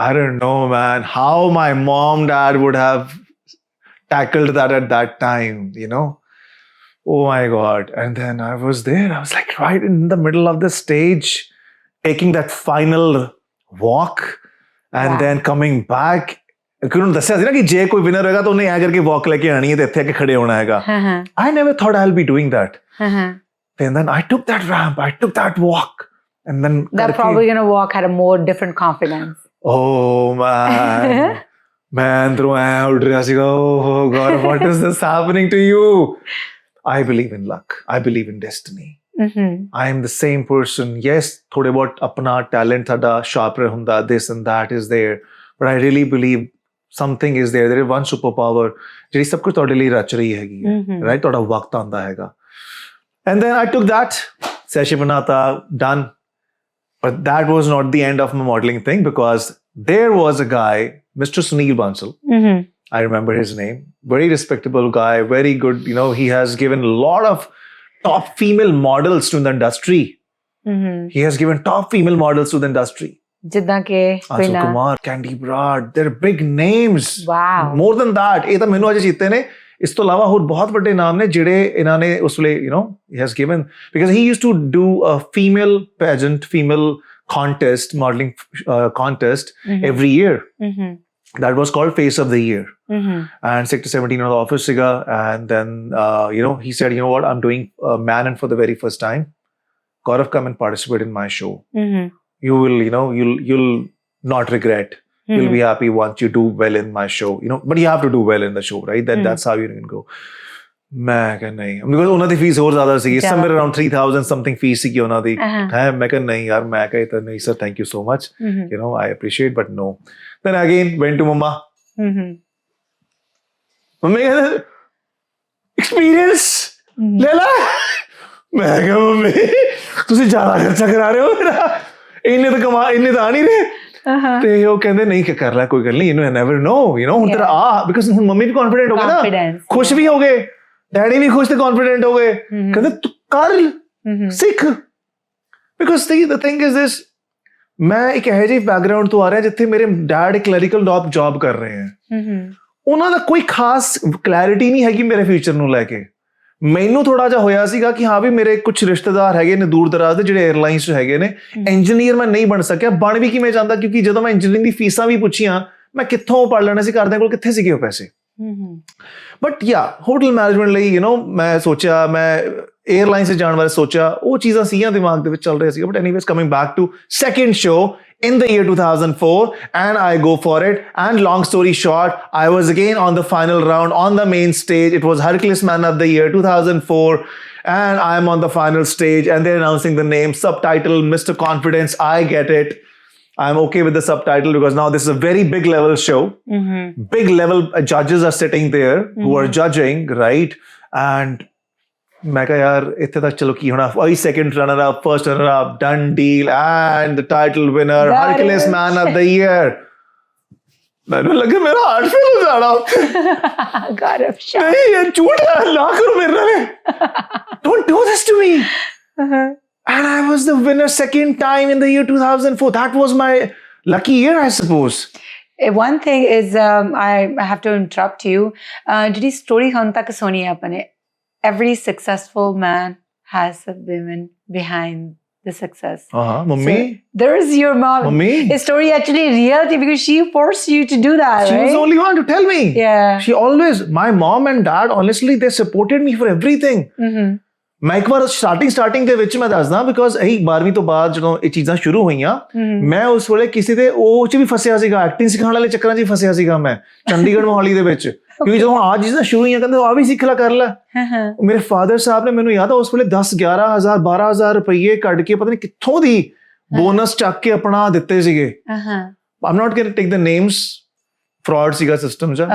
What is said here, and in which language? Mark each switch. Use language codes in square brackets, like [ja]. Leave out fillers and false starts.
[en] I don't know, man, how my mom, dad would have tackled that at that time, Oh my God. And then I was there. I was like right in the middle of the stage, taking that final walk and then coming back. [pa] ਉਹਨੂੰ ਦੱਸਿਆ ਸੀ ਨਾ ਕਿ ਜੇ ਕੋਈ winner ਹੋਏਗਾ ਤਾਂ ਉਹਨੇ ਐ ਕਰਕੇ ਵਾਕ ਲੈ ਕੇ ਆਣੀ ਹੈ ਤੇ ਇੱਥੇ ਆ ਕੇ ਖੜੇ ਹੋਣਾ ਹੈਗਾ। [en] I never thought I'll be doing that. And then I took that ramp, I took that walk, and then that probably gonna walk had a more different confidence. Oh man, [pa] ਮੈਂ ਅੰਦਰੋਂ ਐ ਉੱਡ ਰਿਹਾ ਸੀਗਾ, [en] oh God, what is this happening to you? I believe in luck, I believe in destiny. I am the same person. Yes, [pa] ਥੋੜੇ ਬਹੁਤ ਆਪਣਾ talent ਸਾਡਾ ਸ਼ਾਰਪਰ ਹੁੰਦਾ, [en] this and that is there, but I really believe something is there is one superpower [pa] ਜਿਹੜੀ ਸਭ ਕੁਝ ਤੁਹਾਡੇ ਲਈ ਰਚ ਰਹੀ ਹੈਗੀ ਹੈ, ਰਾਈਟ। ਤੁਹਾਡਾ ਵਕਤ ਆਉਂਦਾ ਹੈਗਾ। [en] and then I took that session ਬਣਾਤਾ, done, but that was not the end of my modeling thing, because there was a guy, Mr. Sunil Bansal, I remember his name, very respectable guy, very good, he has given a lot of top female models to the industry. He has given top female models to the industry. [pa] ਜਿੱਦਾਂ ਕਿ [en] Anshul Kumar, Candy Brad, they're big names. Wow. More than that, [pa] ਇਹ ਤਾਂ ਮੈਨੂੰ ਅਜੇ ਚੇਤੇ ਨੇ। ਇਸ ਤੋਂ ਇਲਾਵਾ ਹੋਰ ਬਹੁਤ ਵੱਡੇ ਨਾਮ ਨੇ ਜਿਹੜੇ ਇਹਨਾਂ ਨੇ ਉਸ ਵੇਲੇ [en] he has given, because he used to do a female pageant, female contest, modeling contest every year. That was called Face of the Year. And Sector 17 of the office siga, and then he said, what, I'm doing Man and for the very first time, Gaurav, come and participate in my show. You will, you'll not regret. You'll be happy once you do well in my show, but you have to do well in the show, right? That's how you can go. [pa] ਮੈਂ ਕਿਹਾ ਨਹੀਂ, [en] because [pa] ਉਹਨਾਂ ਦੀ fees ਹੋਰ ਜ਼ਿਆਦਾ ਸੀਗੀ, [en] somewhere around 3000 something [pa] fees ਸੀਗੀ ਉਹਨਾਂ ਦੀ। ਮੈਂ ਕਿਹਾ ਨਹੀਂ ਯਾਰ, ਮੈਂ ਕਿਹਾ ਤਾਂ ਨਹੀਂ [en] sir, thank you so much, I appreciate, but no. Then again went to mama. [pa] Mummy ਕਹਿੰਦੇ experience ਲੈ ਲਾ। ਮੈਂ ਕਿਹਾ ਮੰਮੀ ਤੁਸੀਂ ਜ਼ਿਆਦਾ ਖਰਚਾ ਕਰਾ ਰਹੇ ਹੋ ਮੇਰਾ, ਇੰਨੇ ਤਾਂ ਆ ਨਹੀਂ ਰਹੇ। ਤੇ ਉਹ ਕਹਿੰਦੇ ਨਹੀਂ ਕਿ ਕਰ ਲੈ, ਕੋਈ ਗੱਲ ਨਹੀਂ, [en] never know, [pa] ਹੁਣ ਤੇਰਾ because ਹੁਣ ਮੰਮੀ ਵੀ confident ਹੋ ਗਏ ਨਾ, ਖੁਸ਼ ਵੀ ਹੋ ਗਏ, ਡੈਡੀ ਵੀ ਖੁਸ਼ ਤੇ confident ਹੋ ਗਏ। ਕਹਿੰਦੇ ਤੂੰ ਕਰ, ਸਿੱਖ, [en] because the thing is this, [pa] ਮੈਂ ਇੱਕ ਇਹੋ ਜਿਹੇ ਬੈਕਗਰਾਊਂਡ ਤੋਂ ਆ ਰਿਹਾ ਜਿੱਥੇ ਮੇਰੇ ਡੈਡ ਕਲੈਰੀਕਲ ਜੌਬ ਕਰ ਰਹੇ ਹੈ। ਉਹਨਾਂ ਦਾ ਕੋਈ ਖਾਸ ਕਲੈਰਿਟੀ ਨਹੀਂ ਹੈਗੀ ਮੇਰੇ ਫਿਊਚਰ ਨੂੰ ਲੈ ਕੇ। ਮੈਨੂੰ ਥੋੜਾ ਜਿਹਾ ਹੋਇਆ ਸੀਗਾ ਕਿ ਹਾਂ ਵੀ ਮੇਰੇ ਕੁਝ ਰਿਸ਼ਤੇਦਾਰ ਹੈਗੇ ਨੇ ਦੂਰ ਦਰਾਜ਼ ਦੇ ਜਿਹੜੇ 에ਅਰਲਾਈਨਸ 'ਚ ਹੈਗੇ ਨੇ। ਇੰਜੀਨੀਅਰ ਮੈਂ ਨਹੀਂ ਬਣ ਸਕਿਆ, ਬਣ ਵੀ ਕਿਵੇਂ ਜਾਂਦਾ, ਕਿਉਂਕਿ ਜਦੋਂ ਮੈਂ ਇੰਜੀਨੀਅਰਿੰਗ ਦੀ ਫੀਸਾਂ ਵੀ ਪੁੱਛੀਆਂ, ਮੈਂ ਕਿੱਥੋਂ ਪੜ ਲੈਣੇ ਸੀ, ਘਰਦਿਆਂ ਕੋਲ ਕਿੱਥੇ ਸੀਗੇ ਉਹ ਪੈਸੇ। ਬਟ ਹੋਟਲ ਮੈਨੇਜਮੈਂਟ ਲਈ ਮੈਂ ਸੋਚਿਆ, ਮੈਂ 에ਅਰਲਾਈਨਸ 'ਚ ਜਾਣ ਬਾਰੇ ਸੋਚਿਆ, ਉਹ ਚੀਜ਼ਾਂ ਸੀਗੀਆਂ ਦਿਮਾਗ ਦੇ ਵਿੱਚ ਚੱਲ ਰਿਹਾ ਸੀਗਾ। [en] But anyways, coming back to second show, in the year 2004, and I go for it. And long story short, I was again on the final round on the main stage. It was Hercules Man of the Year 2004, and I'm on the final stage, and they're announcing the name, subtitle, Mr. Confidence. I get it. I'm okay with the subtitle because now this is a very big level show. Big level judges are sitting there who are judging, right? And [hi] मैं कहा यार इतने तक चलो की होना वही [en] second runner up first runner up done deal and the title winner Hercules man of the year [hi] मैंने लगा मेरा हार्ट फेल हो जाना [en] Gaurav Shah [hi] नहीं ये झूठ है ना करो मेरे लिए [en] don't do this to me and I was the winner second time in the year 2004 that was my lucky year I suppose. One thing is I have to interrupt you. [pa] ਜਿਹੜੀ story ਹੁਣ ਤੱਕ ਸੁਣੀ ਹੈ ਆਪਣੇ [en] every successful man has a woman behind the success. Mummy. So, there is your mom. Mummy. Is story actually reality because she forced you to do that, She right? was the only one to tell me. Yeah. She always, my mom and dad, honestly, they supported me for everything. [pa] ਮੈਂ ਇੱਕ ਵਾਰ starting ਦੇ ਵਿੱਚ ਮੈਂ ਦੱਸਦਾ because ਇਹ 12ਵੀਂ ਤੋਂ ਬਾਅਦ ਜਦੋਂ ਇਹ ਚੀਜ਼ਾਂ ਸ਼ੁਰੂ ਹੋਈਆਂ ਮੈਂ ਉਸ ਵੇਲੇ ਕਿਸੇ ਦੇ ਉਹ ਚ ਵੀ ਫਸਿਆ ਸੀਗਾ ਐਕਟਿੰਗ ਸਿਖਾਉਣ ਵਾਲੇ ਚੱਕਰਾਂ 'ਚ ਵੀ ਫਸਿਆ ਸੀਗਾ ਮੈਂ ਚੰਡੀਗੜ੍ਹ ਮੋਹਾਲੀ ਦੇ ਵਿੱਚ ਕਿਉਂਕਿ ਜਦੋਂ ਆ ਚੀਜ਼ਾਂ ਸ਼ੁਰੂ ਹੋਈਆਂ ਕਹਿੰਦੇ ਆ ਵੀ ਸਿੱਖ ਲੈ ਕਰ ਲੈ ਮੇਰੇ ਫਾਦਰ ਸਾਹਿਬ ਨੇ ਮੈਨੂੰ ਯਾਦ ਆ ਉਸ ਵੇਲੇ 10-11,000 12,000 ਰੁਪਏ ਕੱਢ ਕੇ ਪਤਾ ਨਹੀਂ ਕਿੱਥੋਂ ਦੀ ਬੋਨਸ ਚੱਕ ਕੇ ਆਪਣਾ ਦਿੱਤੇ ਸੀਗੇ [en] I'm not going to take the names [pa] fraud ਸੀਗਾ ਸਿਸਟਮ ਚ